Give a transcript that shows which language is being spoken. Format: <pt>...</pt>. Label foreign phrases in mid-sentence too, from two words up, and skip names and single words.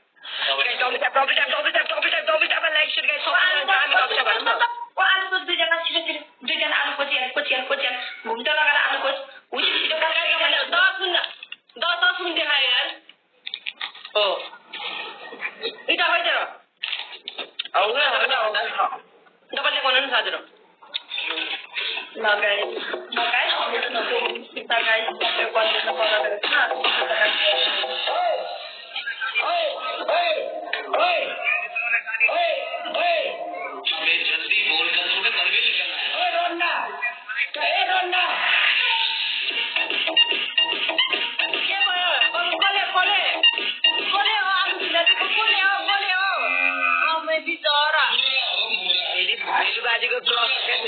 <ne>दुईजना आलु कोचिहाल घुम्टा लगाएर आलु कोच छिटो 10 मिनट देखायो यार हो इटा भइदिएर डबल बनाउनु नि साथीहरू</ne> <hi>जल्दी बोलकर तुम्हें परवेश करना है</hi> <ne>बाजीको प्लस</ne>